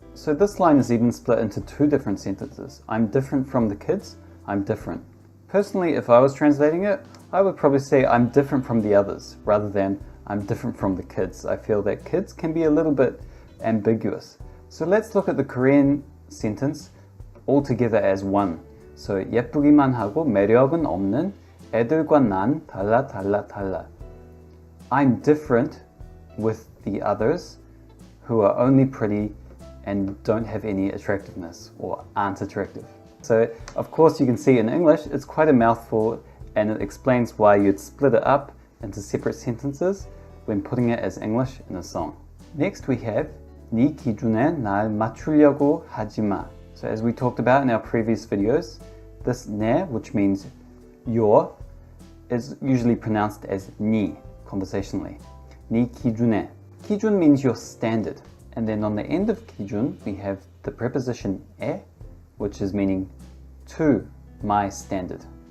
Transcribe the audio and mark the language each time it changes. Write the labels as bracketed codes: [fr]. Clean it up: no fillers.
[en] So this line is even split into two different sentences. I'm different from the kids. I'm different. Personally, if I was translating it, I would probably say I'm different from the others rather than I'm different from the kids. I feel that kids can be a little bit ambiguous. So let's look at the Korean sentence all together as one. [ko] So 예쁘기만 하고 매력은 없는 애들과 난 달라 달라 달라. [en] I'm different with the others who are only pretty and don't have any attractiveness or aren't attractive. So of course you can see in English it's quite a mouthful and it explains why you'd split it up into separate sentences when putting it as English in a song. Next we have [ko] 네 기준에 날 맞추려고 하지 마. [en] So as we talked about in our previous videos, this 내, which means your, is usually pronounced as 니 conversationally. [ko] 네 기준에. [en] 기준 means your standard. And then on the end of 기준, we have the preposition 에, which is meaning to my standard.